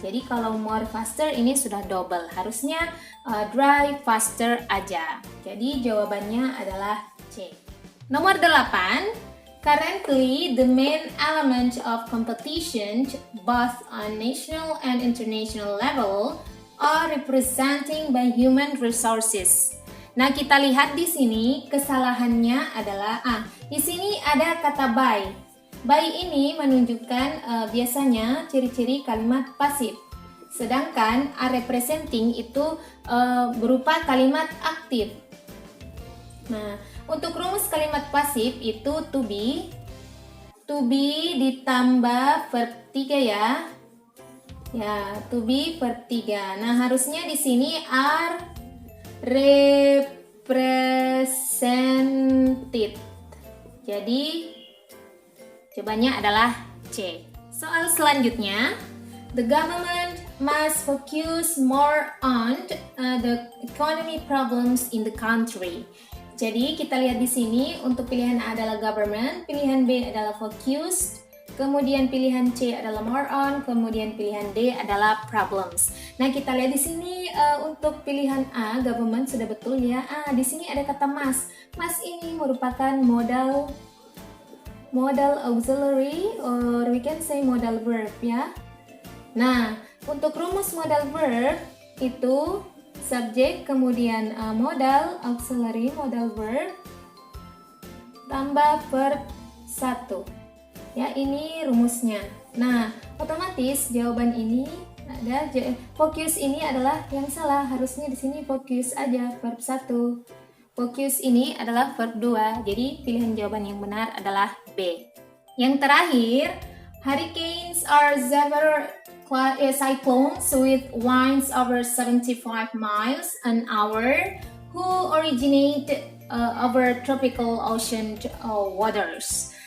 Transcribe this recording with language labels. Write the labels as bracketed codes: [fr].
[id] Jadi kalau more faster ini sudah double, harusnya dry faster aja. Jadi jawabannya adalah C. Nomor 8. [en] Currently, the main element of competition both on national and international level are representing by human resources. [id] Nah, kita lihat di sini kesalahannya adalah di sini ada kata by. By ini menunjukkan biasanya ciri-ciri kalimat pasif. Sedangkan are representing itu berupa kalimat aktif. Nah, untuk rumus kalimat pasif itu to be ditambah verb 3 ya. Ya, to be verb 3. Nah, harusnya di sini are represented. Jadi, jawabannya adalah C. Soal selanjutnya, [en] the government must focus more on the economy problems in the country. [id] Jadi, kita lihat di sini untuk pilihan A adalah government, pilihan B adalah focused, kemudian pilihan C adalah more on, kemudian pilihan D adalah problems. Nah, kita lihat di sini untuk pilihan A, government sudah betul ya. Di sini ada kata must. Must ini merupakan modal auxiliary, [en] or we can say modal verb [id] ya. Nah, untuk rumus modal verb itu subjek, kemudian modal auxiliary, modal verb, tambah verb 1. Ya, ini rumusnya. Nah, otomatis jawaban ini ada focus ini adalah yang salah. Harusnya di sini focus aja verb 1. Focus ini adalah verb 2. Jadi pilihan jawaban yang benar adalah B. Yang terakhir, [en] hurricanes are severe cyclones with winds over 75 miles an hour who originate over tropical ocean waters.